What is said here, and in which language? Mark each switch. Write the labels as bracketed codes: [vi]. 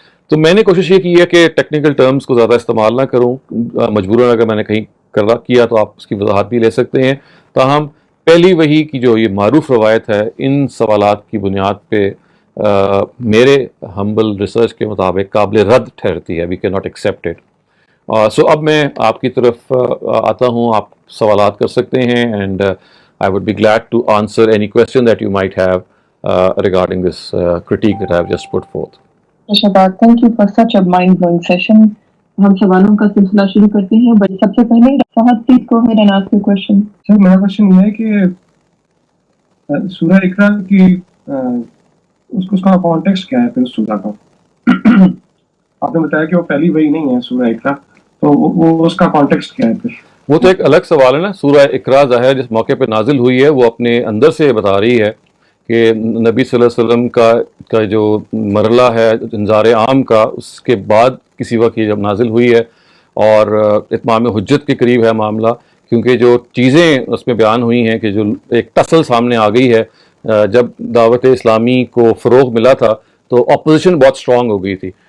[ur] تو میں نے کوشش یہ کی ہے کہ ٹیکنیکل ٹرمز کو زیادہ استعمال نہ کروں، مجبوراً اگر میں نے کہیں کیا تو آپ اس کی وضاحت بھی لے سکتے ہیں. تاہم پہلی وحی کی جو یہ معروف روایت ہے ان سوالات کی بنیاد پہ میرے ہمبل ریسرچ کے مطابق قابل رد ٹھہرتی ہے. [en] We can not accept it. [ur] سو اب میں آپ کی طرف آتا ہوں، آپ سوالات کر سکتے ہیں، [en] And I would be glad to answer any question that you might have regarding this critique that I have just put forth. Shahbaz, thank you for such a mind-blowing session. [ur] ہم سوالوں کا سلسلہ شروع کرتے ہیں. بٹ سب سے پہلے [en] Fahad please go ahead and ask your question. [ur] سر میرا کوشچن یہ ہے کہ سورہ اقرا کی اس کا کانٹیکسٹ کیا ہے پھر اس سورہ کا؟ آپ نے بتایا کہ وہ پہلی وحی نہیں ہے سورہ اقرا، تو وہ اس کا کانٹیکسٹ کیا ہے پھر؟ وہ تو ایک الگ سوال ہے نا. سورہ اقرا ظاہر جس موقع پہ نازل ہوئی ہے وہ اپنے اندر سے بتا رہی ہے کہ نبی صلی اللہ علیہ وسلم کا جو مرحلہ ہے انذار عام کا، اس کے بعد کسی وقت یہ جب نازل ہوئی ہے، اور اتمام حجت کے قریب ہے معاملہ، کیونکہ جو چیزیں اس میں بیان ہوئی ہیں کہ جو ایک ٹسل سامنے آ گئی ہے. جب دعوت اسلامی کو فروغ ملا تھا تو اپوزیشن بہت اسٹرانگ ہو گئی تھی.